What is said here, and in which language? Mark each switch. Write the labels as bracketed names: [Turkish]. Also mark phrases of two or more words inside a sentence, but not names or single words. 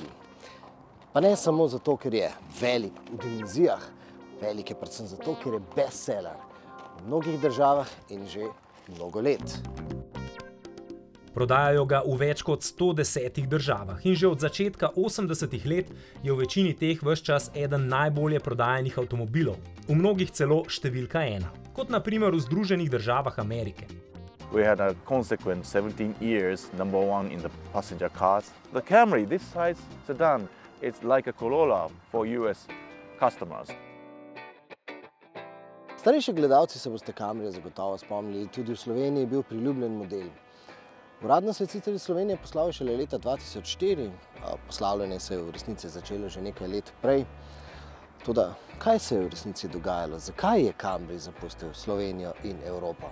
[Slovenian] Pa ne samo zato, ker je velik v dimenzijah, velik je predvsem zato, ker je bestseller v mnogih državah in že mnogo let. Prodajajo ga v več kot 110 državah in že od začetka 80-ih let je v večini teh ves čas eden najbolje prodajanih avtomobilov, v mnogih celo številka 1, kot na primer v Združenih državah Amerike. [English] We had a consequent 17 years #1 in the passenger cars. The Camry, this size sedan, it's like a Corolla for US customers. [Slovenian] Starejši gledalci se boste Camryja zagotovo spomnili, tudi v Sloveniji je bil priljubljen model. Uradno se je sicer iz Slovenije poslal šele leta 2004, poslavljanje se je v resnici začelo že nekaj let prej. Toda, kaj se je v resnici dogajalo? Zakaj je Camry zapustil Slovenijo in Evropo?